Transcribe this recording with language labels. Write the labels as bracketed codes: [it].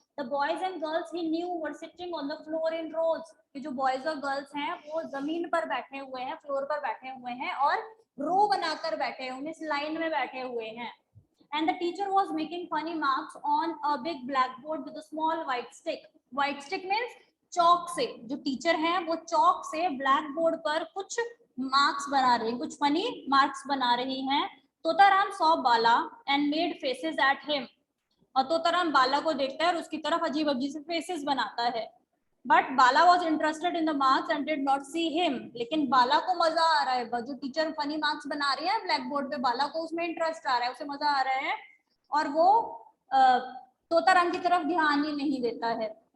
[en] The boys and girls he knew were sitting on the floor in rows. [hi] कि जो boys और girls हैं वो जमीन पर बैठे हुए हैं, फ्लोर पर बैठे हुए हैं, और रो बनाकर बैठे हुए, इस लाइन में बैठे हुए हैं. [en] And the teacher was making funny marks on a big blackboard with a small white stick. White stick means [hi] चौक से, जो टीचर हैं वो चौक से ब्लैक बोर्ड पर कुछ मार्क्स बना रही हैं, कुछ फनी मार्क्स बना रही हैं. [en] Totaram saw Bala and made faces at him. [hi] और तोताराम बाला को देखता है और उसकी तरफ अजीब अजीब से फेसेस बनाता है. [en] But Bala was interested in the marks and did not see him. [hi] लेकिन बाला को मजा आ रहा है, जो टीचर फनी मार्क्स बना रही है ब्लैक बोर्ड पे, बाला को उसमें इंटरेस्ट आ रहा है, उसे मजा आ रहा है, और वो तोताराम की तरफ ध्यान ही नहीं देता है.